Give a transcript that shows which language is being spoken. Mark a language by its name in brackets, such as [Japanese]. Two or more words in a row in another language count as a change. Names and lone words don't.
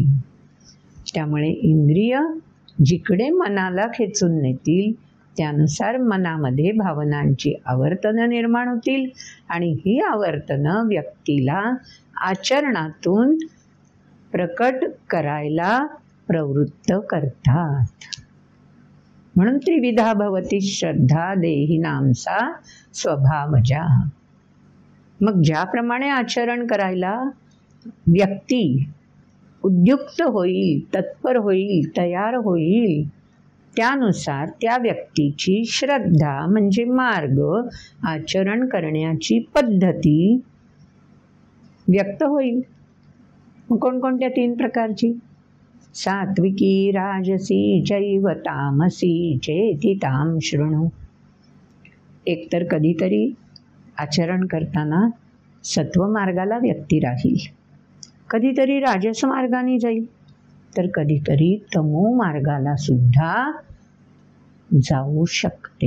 [Marathi] त्यामुळे इंद्रिय जिकडे मनाला खेचून नेतील त्यानुसार मनामध्ये भावनांची आवर्तनं निर्माण होतील आणि ही आवर्तनं व्यक्तीला आचरणातून प्रकट करायला प्रवृत्त करतात. [Sanskrit] म्हणून त्रिविधा भवति श्रद्धा देहिनांसा स्वभावजा. [Marathi] मग ज्याप्रमाणे आचरण करायला व्यक्ती उद्युक्त होईल, तत्पर होईल, तयार होईल त्यानुसार त्या व्यक्तीची श्रद्धा म्हणजे मार्ग, आचरण करण्याची पद्धती व्यक्त होईल. मग कोणकोणत्या 3 प्रकारची? [Sanskrit] सात्विकी राजसी चैव तामसी चेति तां शृणु. [Marathi] एकतर कधीतरी आचरण करताना सत्व मार्गाला व्यक्ती राहील, कधीतरी राजस मार्गाने जाईल, तर कधीतरी तमो मार्गाला सुद्धा जाऊ शकते.